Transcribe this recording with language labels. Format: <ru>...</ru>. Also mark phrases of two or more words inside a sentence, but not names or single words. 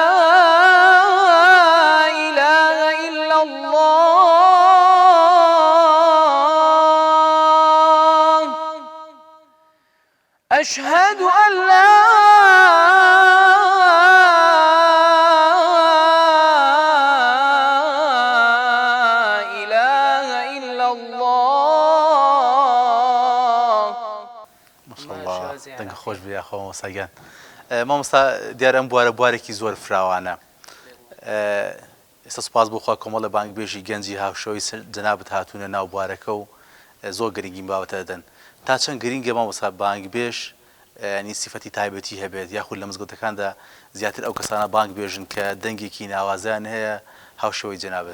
<ar>إله إلا الله أشهد أن لا إله إلا الله ما شاء الله</ar> <ckb>دەنگ خۆش بێ خۆ مۆساگیان مامۆستا دیارە ئەم بوارە بوارێکی زۆر فراوانە ئێستا سوپاس بۆخوا کۆمەڵە بانگبێژی گەنجی هاوشەوەی جەنابەت هاتوونە ناو بوارەکە و زۆر گرنگین بابەتە دەدەن تا چەند گرینگە مامۆستا بانگبێژ ینی سیفەتی تایبەتی هەبێت یاخود لە مزگەوتەکاندا زیاتر ئەو کەسانە بانگبێژن کە دەنگێکی ناوازیان هەیە هاوشەوەی جەنابەت</ckb>